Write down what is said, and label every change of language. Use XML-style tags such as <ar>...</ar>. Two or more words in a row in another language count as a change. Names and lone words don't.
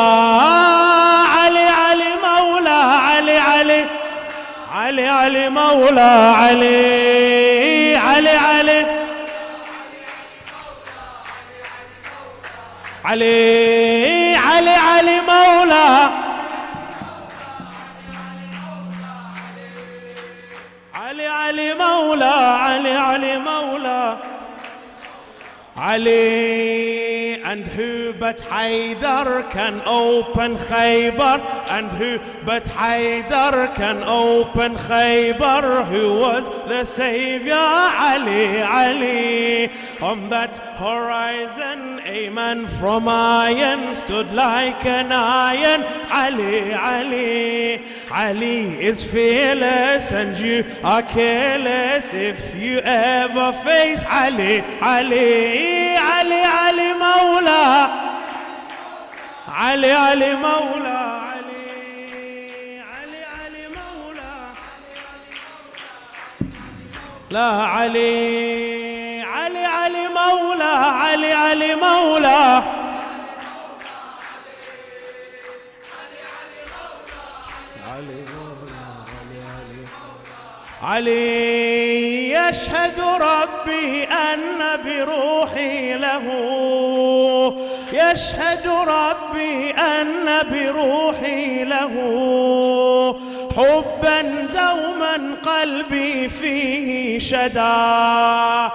<ar>علي علي مولى علي علي علي علي مولى علي علي علي علي علي علي مولى علي علي مولى علي علي مولى علي.</ar> <en>And who but Haydar can open Khaybar? And who but Haydar can open Khaybar? Who was the savior? Ali, Ali. On that horizon a man from iron stood like an iron. Ali, Ali. Ali is fearless and you are careless if you ever face Ali, Ali, Ali, Ali Mawla, Ali, Ali Mawla, Ali, Ali, Ali Mawla, La Ali, Ali, Ali Mawla, Ali, Ali Mawla.</en> <ar>علي يشهد ربي أن بروحي له. يشهد ربي أن بروحي له حبا دوما قلبي فيه شدا.</ar>